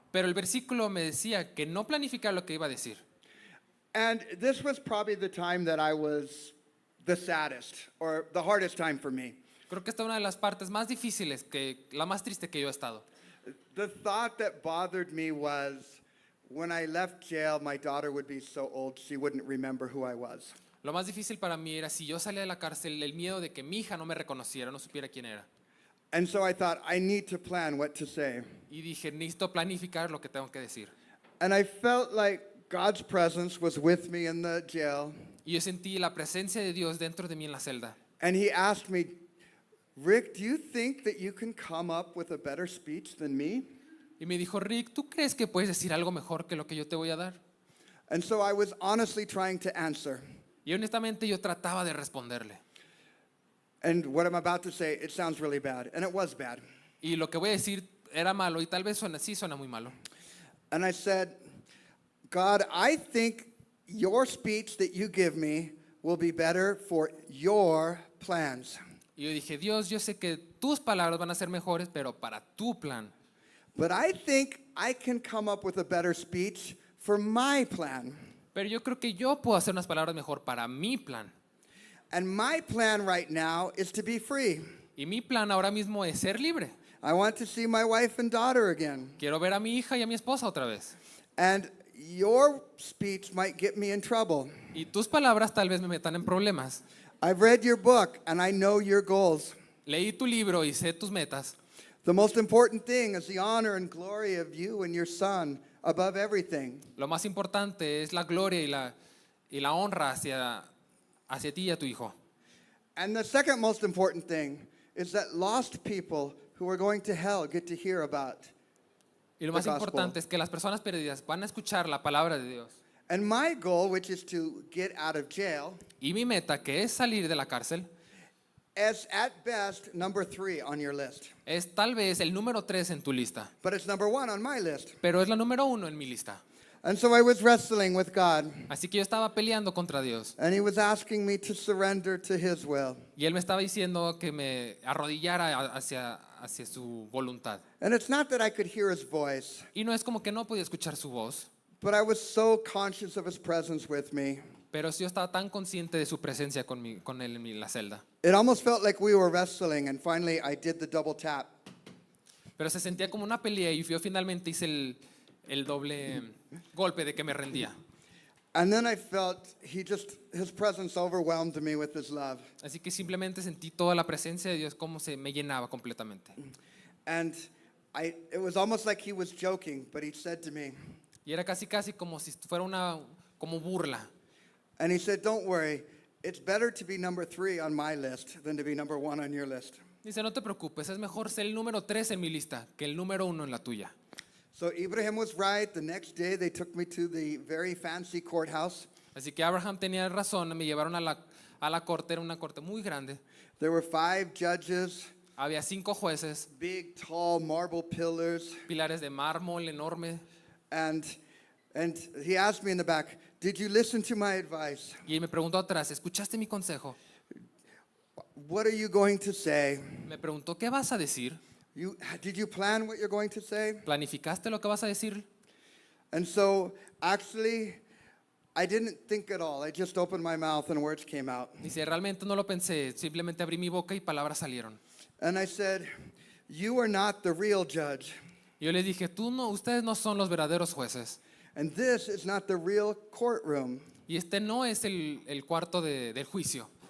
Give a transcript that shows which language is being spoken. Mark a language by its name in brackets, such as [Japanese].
[Spanish] Pero el versículo me decía que no planificar lo que iba a decir. [English] And this was probably the time that I was the saddest, or the hardest time for me. [Spanish] Creo que esta es una de las partes más difíciles, la más triste que yo he estado. [English] The thought that bothered me was, when I left jail, my daughter would be so old she wouldn't remember who I was. [Spanish] Lo más difícil para mí era si yo salía de la cárcel, el miedo de que mi hija no me reconociera, no supiera quién era. [English] And so I thought, I need to plan what to say. [Spanish] Y dije, necesito planificar lo que tengo que decir. [English] And I felt like God's presence was with me in the jail. [Spanish] Y yo sentí la presencia de Dios dentro de mí en la celda. [English] And he asked me, Rick, do you think that you can come up with a better speech than me? [Spanish] Y me dijo, Rick, ¿tú crees que puedes decir algo mejor que lo que yo te voy a dar? [English] And so I was honestly trying to answer. [Spanish] Y honestamente yo trataba de responderle. [English] And what I'm about to say, it sounds really bad, and it was bad. [Spanish] Y lo que voy a decir era malo y tal vez sí suena muy malo. [English] And I said, God, I think your speech that you give me will be better for your plans. [Spanish] Y yo dije, Dios, yo sé que tus palabras van a ser mejores, pero para tu plan. [English] But I think I can come up with a better speech for my plan. [Spanish] Pero yo creo que yo puedo hacer unas palabras mejor para mi plan. [English] And my plan right now is to be free. [Spanish] Y mi plan ahora mismo es ser libre. [English] I want to see my wife and daughter again. [Spanish] Quiero ver a mi hija y a mi esposa otra vez. [English] And your speech might get me in trouble. [Spanish] Y tus palabras tal vez me metan en problemas. [English] I've read your book and I know your goals. [Spanish] Leí tu libro y sé tus metas. [English] The most important thing is the honor and glory of you and your son above everything. [Spanish] Lo más importante es la gloria y la honra hacia ti y a tu hijo. [English] And the second most important thing is that lost people who are going to hell get to hear about. [Spanish] Y lo [English] The [Spanish] más [English] gospel. [Spanish] importante es que las personas perdidas van a escuchar la palabra de Dios. [English] And my goal, which is to get out of jail, [Spanish] Y mi meta, que es salir de la cárcel, [English] is at best number 3 on your list. [Spanish] es tal vez el número 3 en tu lista, [English] But it's number 1 on my list. [Spanish] pero es la número 1 en mi lista. [English] And so I was wrestling with God, [Spanish] Así que yo estaba peleando contra Dios. [English] and He was asking me to surrender to His will. [Spanish] Y Él me estaba diciendo que me arrodillara hacia su voluntad. [English] And it's not that I could hear His voice, [Spanish] Y no es como que no podía escuchar su voz, [English] but I was so conscious of His presence with me. [Spanish] pero yo estaba tan consciente de su presencia con Él en la celda. [English] It almost felt like we were wrestling, and finally I did the double tap. [Spanish] Pero se sentía como una pelea y yo finalmente hice el doble golpe de que me rendía. [English] And then I felt His presence overwhelmed me with His love. [Spanish] Así que simplemente sentí toda la presencia de Dios como se me llenaba completamente. [English] And it was almost like He was joking, but He said to me, [Spanish] Y era casi como si fuera como burla. [English] and He said, don't worry, it's better to be number 3 on my list than to be number 1 on your list. [Spanish] Dice, no te preocupes, es mejor ser el número 3 en mi lista que el número 1 en la tuya. [English] So Ibrahim was right. The next day they took me to the very fancy courthouse. [Spanish] Así que Abraham tenía razón, me llevaron a la corte, era una corte muy grande. [English] There were 5 judges, [Spanish] Había 5 jueces, [English] big, tall marble pillars. [Spanish] pilares de mármol enorme. [English] And he asked me in the back, did you listen to my advice? [Spanish] Y él me preguntó atrás, ¿escuchaste mi consejo? [English] What are you going to say? [Spanish] Me preguntó, ¿qué vas a decir? [English] Did you plan what you're going to say? [Spanish] ¿Planificaste lo que vas a decir? [English] And so actually, I didn't think at all. I just opened my mouth and words came out. [Spanish] Dice, realmente no lo pensé, simplemente abrí mi boca y palabras salieron. [English] And I said, you are not the real judge. [Spanish] Y yo les dije, ustedes no son los verdaderos jueces. [English] And this is not the real courtroom. [Spanish] Y este no es el cuarto del juicio.